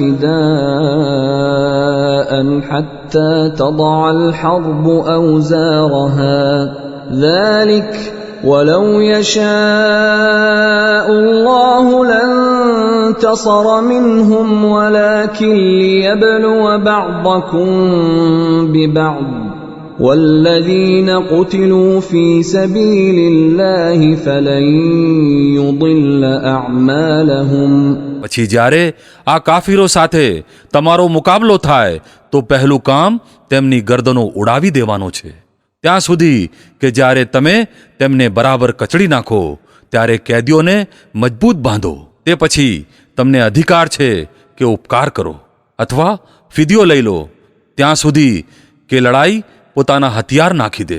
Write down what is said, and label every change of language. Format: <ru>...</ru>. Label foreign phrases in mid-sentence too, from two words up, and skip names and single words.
<ar>فداء حتى تضع الحرب أوزارها ذلك ولو يشاء الله لانتصر منهم ولكن ليبلو بعضكم ببعض والذين قتلوا في سبيل الله فلن يضل أعمالهم.</ar> <gu>પછી જ્યારે આ કાફીરો સાથે તમારો મુકાબલો થાય તો પહેલું કામ તેમની ગરદનો ઉડાવી દેવાનો છે, ત્યાં સુધી કે જ્યારે તમે તેમને બરાબર કચડી નાખો ત્યારે કેદીઓને મજબૂત બાંધો. તે પછી તમને અધિકાર છે કે ઉપકાર કરો અથવા ફિદિયો લઈ લો ત્યાં સુધી કે લડાઈ પોતાના હથિયાર નાખી દે.</gu>